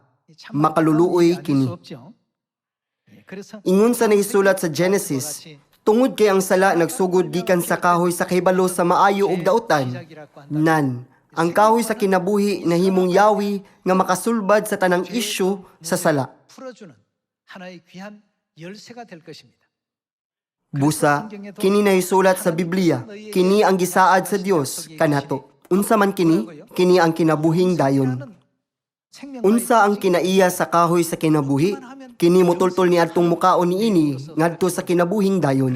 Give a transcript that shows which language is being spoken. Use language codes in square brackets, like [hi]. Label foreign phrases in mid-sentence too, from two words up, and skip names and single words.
[ceb] Makaluluoy kini. Ingon sa naisulat sa Genesis, tungod kay ang sala nagsugod gikan sa kahoy sa kahibalo sa maayo ug dautan, nan, ang kahoy sa kinabuhi nahimong yawi nga makasulbad sa tanang isyu sa sala. [ko] 하나의 귀한 열쇠가 될 것입니다. [ceb] Busa, kini nahisulat sa Biblia, kini ang gisaad sa Dios kanato. Unsa man kini? Kini ang kinabuhing dayon. Unsa ang kinaiya sa kahoy sa kinabuhi? Kini motultol ni adtong mukaon niini ngadto sa kinabuhing dayon.